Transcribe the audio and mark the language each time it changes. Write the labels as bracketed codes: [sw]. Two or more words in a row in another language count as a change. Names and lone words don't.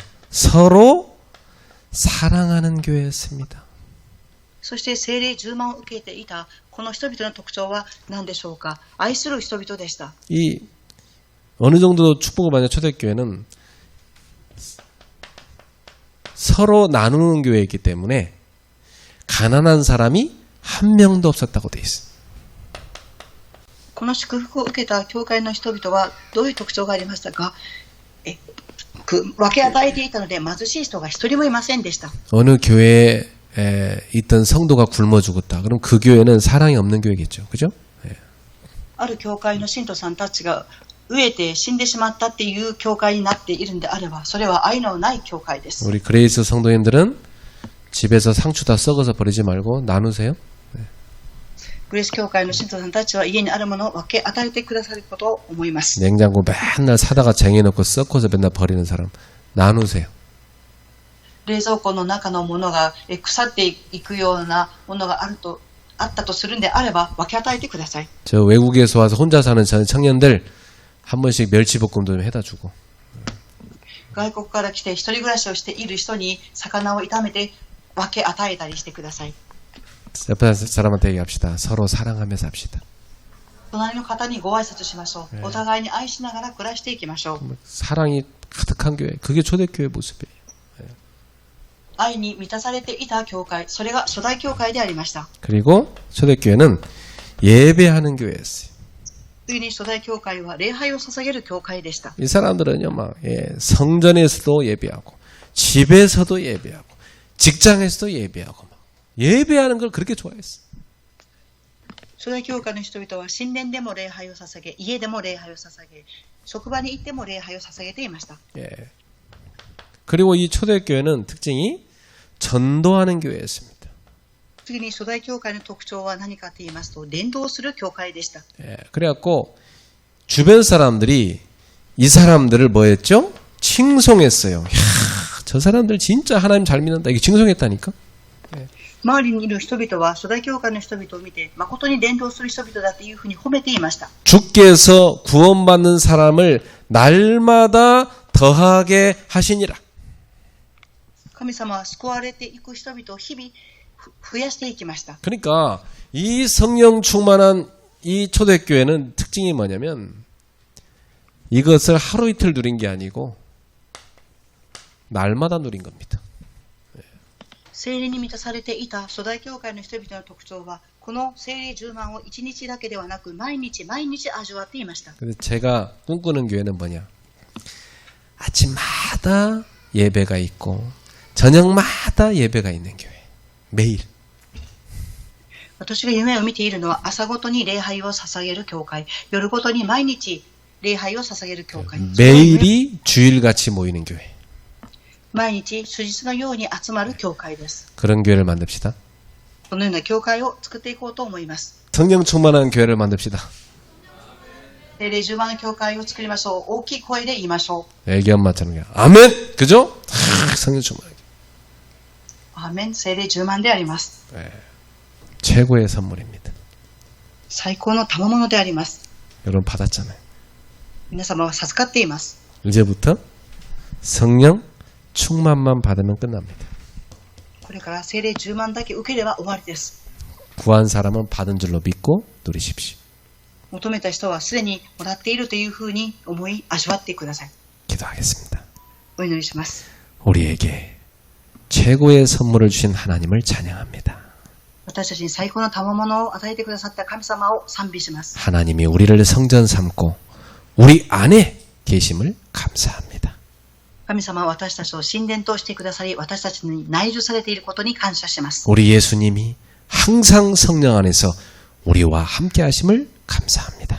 [ko] 서로 사랑하는 교회였습니다. [ja] そして聖霊充満を受けていたこの人々の特徴は何でしょうか。愛する人々でした。 [ko] 이 어느 정도 축복을 받는 초대교회는 서로 나누는 교회이기 때문에 가난한 사람이 한 명도 없었다고 돼 있어요. [ja] この祝福を受けた教会の人々はどういう特徴がありましたか。分け与えていたので貧しい人が一人もいませんでした。 [ko] 어느 교회에 있던 성도가 굶어 죽었다. 그럼 그 교회는 사랑이 없는 교회겠죠. 그죠? [ja] ある教会の信徒さんたちが飢えて死んでしまったっていう教会になっているんであれば、それは愛のない教会です。 [ko] 우리 그레이스 성도님들은 집에서 상추 다 썩어서 버리지 말고 나누세요. [ja] グレース教会の信徒さんたちは家にあるものを分け与えてくださることを思います。 [ko] 냉장고 맨날 사다가 쟁여놓고 썩어서 맨날 버리는 사람 나누세요. [ja] 冷蔵庫の中のものが腐っていくようなものがあったとするんであれば分け与えてください。 [ko] 저 외국에서 와서 혼자 사는 청년들 한 번씩 멸치볶음도 좀 해다 주고. [ja] 外国から来て一人暮らしをしている人に魚を炒めて分け与えたりしてください。 [ko] 옆에 사람한테 얘기합시다. 서로 사랑하며 삽시다. [ja] 隣の方にご挨拶しましょう。お互いに愛しながら暮らしていきましょう。 [ko] 사랑이 가득한 교회. 그게 초대교회 모습이에요. [ja] 愛に満たされていた教会、それが初代教会でありました。 [ko] 그리고 초대교회는 예배하는 교회였어요. [ja] 次に初代教会は礼拝を捧げる教会でした。 [ko] 이 사람들은요, 성전에서도 예배하고, 집에서도 예배하고, 직장에서도 예배하고, 예배하는 걸 그렇게 좋아했어요. [ja] 初代教会の人々は神殿でも礼拝を捧げ、家でも礼拝を捧げ、職場に行っても礼拝を捧げていました。 [ko] 예. 그리고 이 초대교회는 특징이 전도하는 교회였습니다. [ja] 次に初代教会の特徴は何かと言いますと、伝道する教会でした。 [ko] 예. 그래갖고 주변 사람들이 이 사람들을 뭐 했죠? 칭송했어요. 이야, 저 사람들 진짜 하나님 잘 믿는다. 이게 칭송했다니까? [ja] 周りにいる人々は初代教会の人々を見て、誠に伝道する人々だというふうに褒めていました。 [ko] 주께서 구원받는 사람을 날마다 더하게 하시니라. [ja] 神様は救われていく人々を日々増やしていきました。 [ko] 그러니까 이 성령 충만한 이 초대교회는 특징이 뭐냐면 이것을 하루 이틀 누린 게 아니고 날마다 누린 겁니다. [ja] 聖霊に満たされていた初代教会の人々の特徴は、この聖霊充満を一日だけではなく毎日毎日味わっていました。 [ko] 그래서 제가 꿈꾸는 교회는 뭐냐? 아침마다 예배가 있고 저녁마다 예배가 있는 교회. 매일. [ja] 私が夢を見ているのは朝ごとに礼拝を捧げる教会、夜ごとに毎日礼拝を捧げる教会。 [ko] 매일이 주일같이 모이는 교회. [ja] 毎日主日のように集まる教会です。 [ko] 그런 교회를 만듭시다. [ja] このような教会を作っていこうと思います。 [ko] 성령 충만한 교회를 만듭시다. [ja] 聖霊充満の教会を作りましょう。大きい声で言いましょう。 [ko] 애기 엄마처럼. 아멘! 그죠? 성령 충만. [ja] アーメン。聖霊充満であります。 [ko] 최고의 선물입니다. [ja] 最高の賜物であります。 [ko] 여러분 받았잖아요. [ja] 皆様は授かっています。 [ko] 이제부터 성령 충만만 받으면 끝납니다. [ja] これから聖霊充満だけ受ければ終わりです。 [ko] 구한 사람은 받은 줄로 믿고 누리십시오. [ja] 求めた人はすでにもらっているというふうに思い味わってください。 [ko] 기도하겠습니다. [ja] お祈りします。 [ko] 우리에게 최고의 선물을 주신 하나님을 찬양합니다. [ja] 私たちに最高の賜物を与えてくださった神様を賛美します。 [ko] 하나님이 우리를 성전 삼고 우리 안에 계심을 감사합니다. [ja] 神様は私たちを神殿としてくださり、私たちに内住されていることに感謝します。 [ko] 우리 예수님이 항상 성령 안에서 우리와 함께 하심을 감사합니다.